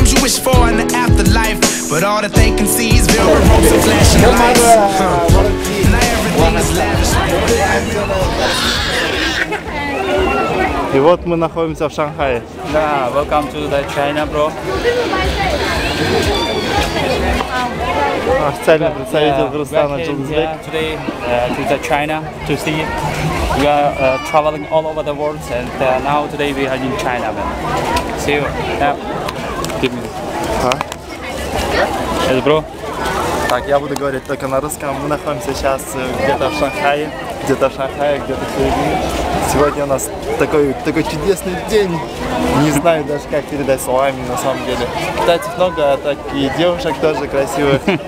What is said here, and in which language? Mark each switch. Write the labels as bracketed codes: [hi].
[en] wish for in the afterlife, but all that they can see is velvet ropes and flashing lights. Now everything is lavish. [ru] И вот мы находимся в Шанхае. [en] Да, welcome to the China, bro. [ru] Официальный представитель Кыргызстана Жылдызбек. [en] Today to the China to see. We are traveling all over the world, and now today we are in China, man. See you. Yeah. Give me. Yes, bro. [ru] Так, я буду говорить только на русском. Мы находимся сейчас где-то в Шанхае, где-то в середине. Сегодня у нас такой чудесный день. Не знаю даже, как передать словами на самом деле. Кстати, много таких девушек тоже красивых.